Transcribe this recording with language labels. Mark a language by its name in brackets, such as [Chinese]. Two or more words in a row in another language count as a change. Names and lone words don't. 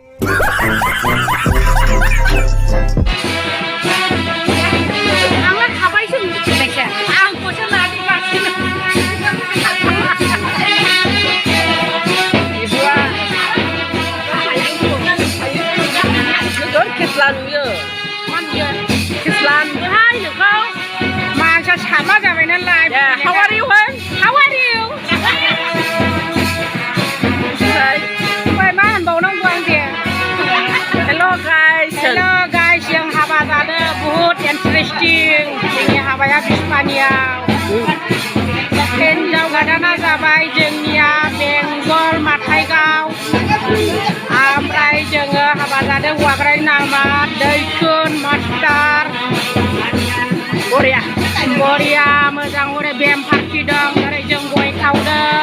[Bodo] आंलाय थाबायसो मिथिनायसै आंखौसो लादिगासिनो Kislan नुयो Kislan hai नोंखौ मानसिया साबा जाबाय नालाय [English] How are you How are you [Bodo] मा होनबावनांगौ आं दे [English] Hello guys Hello guys [Bodo] जों हाबा जादों बुहुत इन्टारेस्टिं जोंनि हाबाया बिस्मानियाव हिनजाव गोदाना जाबाय जोंनिया बेंगल माथाइगाव ओमफ्राय जोङो हाबा जादों हौवाग्रानि नामा दैथुन मास्टार बरिया मोजां हरै बेम पार्टि दं ओरै जों गय खावदों